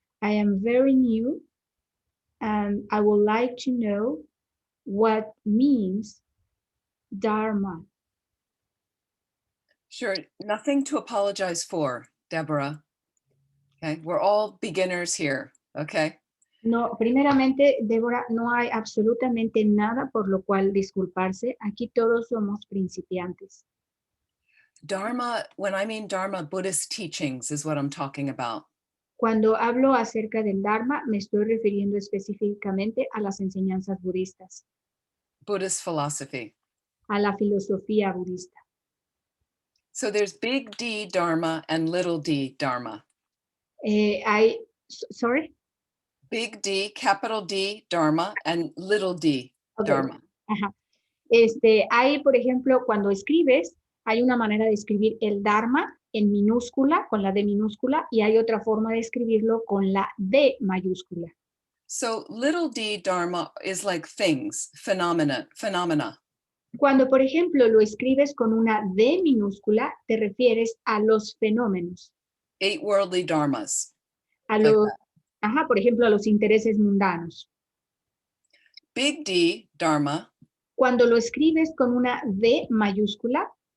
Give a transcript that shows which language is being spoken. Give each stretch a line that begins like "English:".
English: I am very new and I would like to know what means Dharma. Sure, nothing to apologize for, Deborah. Okay, we're all beginners here, okay?
Spanish: No, primeramente, Débora, no hay absolutamente nada por lo cual disculparse. Aquí todos somos principiantes.
English: Dharma, when I mean Dharma, Buddhist teachings is what I'm talking about.
Spanish: Cuando hablo acerca del Dharma, me estoy refiriendo específicamente a las enseñanzas budistas,
English: Buddhist philosophy.
Spanish: a la filosofía budista.
English: So there's big D Dharma and little d Dharma. Sorry? Big D, capital D Dharma and little d Okay. Dharma. Ajá.
Spanish: Hay, por ejemplo, cuando escribes, hay una manera de escribir el Dharma en minúscula, con la D minúscula, y hay otra forma de escribirlo con la D mayúscula.
English: So little d Dharma is like things, phenomena.
Spanish: Cuando, por ejemplo, lo escribes con una D minúscula, te refieres a los fenómenos.
English: 8 worldly dharmas. A Like
Spanish: los, por ejemplo, a los intereses mundanos.
English: Big D Dharma
Spanish: Cuando lo escribes con una D mayúscula,